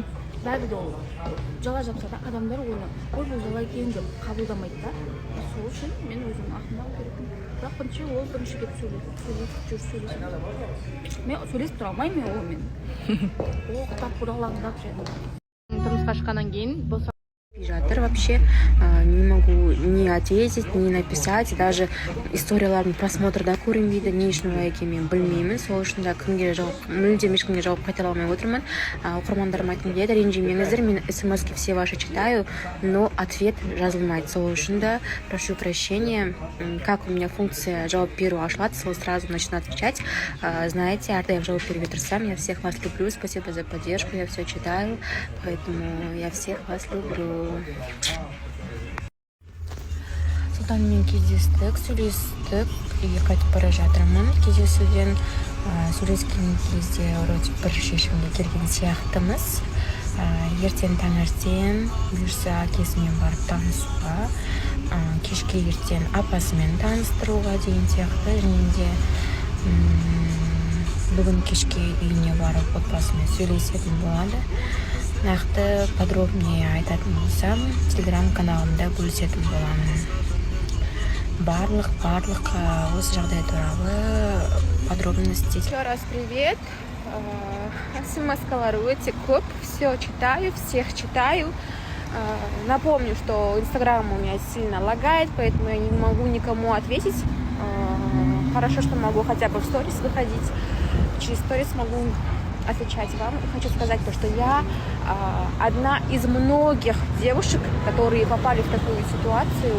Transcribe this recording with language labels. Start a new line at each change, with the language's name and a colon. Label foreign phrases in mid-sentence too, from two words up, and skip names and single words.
Kazakh: Бәрібір ол жала жатса да адамдар оны ой бұл жала екен деп қабылдамайды да. Сол үшін мен өзім ақымақ керекпін. Бірақ бірінші ол бірінші келіп сөйлесіп мен сөйлесіп тұра алмаймын мен онымен. Ол құтап бұралаңдап жүреді. Тұрмысқа шыққаннан кейін бұл Жатыр
Russian: вообще, не могу ни ответить, ни написать, даже
Kazakh: историяларын просмотрда көрем дейді, не үшін олай екенін білмеймін. Сол үшін де кімге жауап, мүлдем ешкімге жауап қайтара алмай отырмын. Оқырмандарым айтқым келеді, ренжімеңіздер, мен смс-ки
Russian: все ваши читаю, но ответ
Kazakh: жазылмайды. Сол үшін де
Russian: прошу прощения, как у меня функция
Kazakh: жауап беру ашылады, сол
Russian: сразу начну отвечать. Знаете,
Kazakh: әрдайым жауап беруге тырысамын.
Russian: Я всех вас люблю, спасибо за поддержку, я все читаю, поэтому я всех вас люблю.
Kazakh: Султанмен кездестік, сөйлестік, үйге қайтып бара жатырмын. Кездесуден сөйлескен кезде вроде бір шешімге келген сияқтымыз. Ертең таңертең бұйырса әкесімен барып танысуға, кешке ертең апасымен таныстыруға деген сияқты. Және де бүгін кешке үйіне барып отбасымен сөйлесетін болады. Нақты подробнее айтатын болсам, телеграм-каналымда бөлісетін боламын. Барлық осы жағдай туралы подробности.
Russian: Еще раз привет.
Kazakh: СМС-калар өте көп.
Russian: Все читаю, всех читаю. Напомню, что Инстаграм у меня сильно лагает, поэтому я не могу никому ответить. Хорошо, что могу хотя бы в сторис выходить. Через сторис могу отвечать вам. И хочу сказать то, что я одна из многих девушек, которые попали в такую ситуацию.